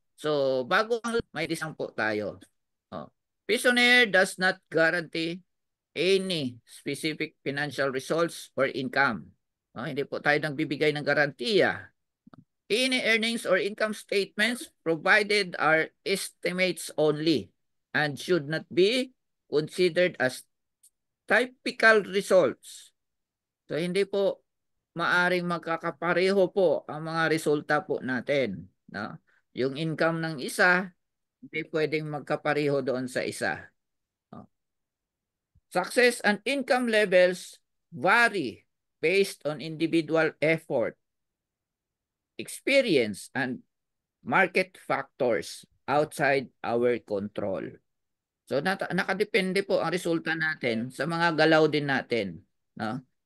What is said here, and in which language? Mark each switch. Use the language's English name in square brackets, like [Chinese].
[Filipino] So bago ang may isang po tayo. Oh. [English] Visionaire does not guarantee any specific financial results or income. [Filipino] No, hindi po tayo nagbibigay ng garantiya. [English] Any earnings or income statements provided are estimates only and should not be considered as typical results. [Filipino] So hindi po maaring magkakapareho po ang mga resulta po natin. No? Yung income ng isa, hindi pwedeng magkapareho doon sa isa. No? [English] Success and income levels vary based on individual effort, experience, and market factors outside our control. [Filipino] So nakadepende po ang resulta natin sa mga galaw din natin, no?